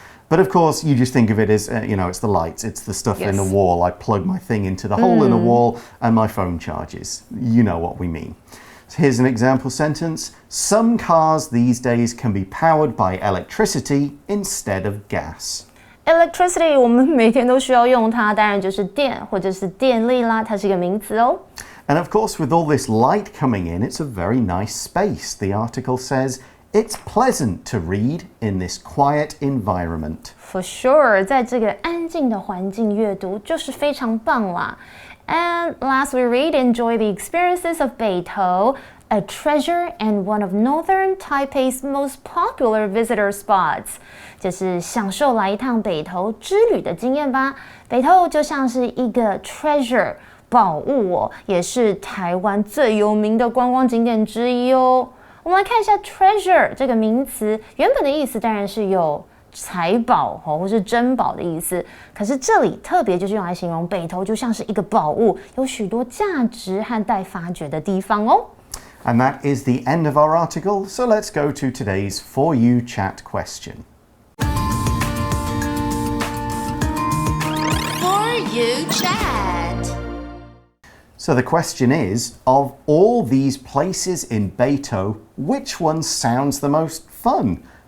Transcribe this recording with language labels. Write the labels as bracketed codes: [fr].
[en] But of course, you just think of it as, it's the lights, it's the stuff in the wall. I plug my thing into the hole in the wall and my phone charges. You know what we mean. So here's an example sentence. Some cars these days can be powered by electricity instead of gas. [zh] Electricity 我们每天都需要用它，当然就是电或者是电力啦，它是一个名词哦。 [en] And of course, with all this light coming in, it's a very nice space. The article says, it's pleasant to read in this quiet environment. For sure, [zh] 在这个安静的环境阅读就是非常棒啦。 [en] And last we read, enjoy the experiences of Beitou, a treasure and one of northern Taipei's most popular visitor spots. [zh] 就是享受来一趟北投之旅的经验吧。北投就像是一个 treasure 宝物哦，也是台湾最有名的观光景点之一哦。我们来看一下 treasure 这个名词，原本的意思当然是有财宝或是珍宝的意思。可是这里特别就是用来形容北投就像是一个宝物，有许多价值和待发掘的地方哦。 [en] And that is the end of our article, so let's go to today's For You Chat question. For You Chat. So the question is, of all these places in Beitou, which one sounds the most fun?